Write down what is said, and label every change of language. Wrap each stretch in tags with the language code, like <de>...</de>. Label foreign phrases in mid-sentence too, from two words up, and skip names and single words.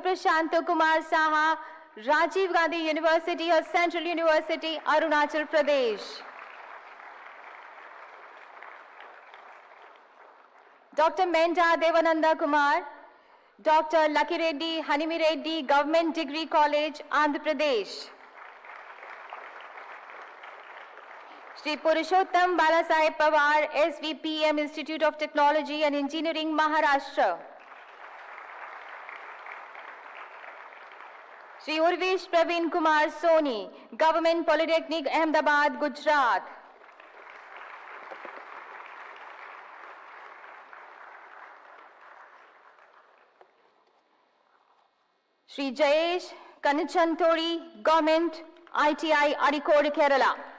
<en>Prashanto Kumar Saha, Rajiv Gandhi University or Central University, Arunachal Pradesh. Dr. Menda Devananda Kumar, Dr. Lucky Reddy, Hanimi Reddy, Government Degree College, Andhra Pradesh. Shri Purushottam Balasaheb Pawar, SVPM Institute of Technology and Engineering, Maharashtra. Shri Urvesh Praveen Kumar Soni, Government Polytechnic, Ahmedabad, Gujarat. Shri Jayesh Kanachantori, Government ITI, Arikode, Kerala.</en>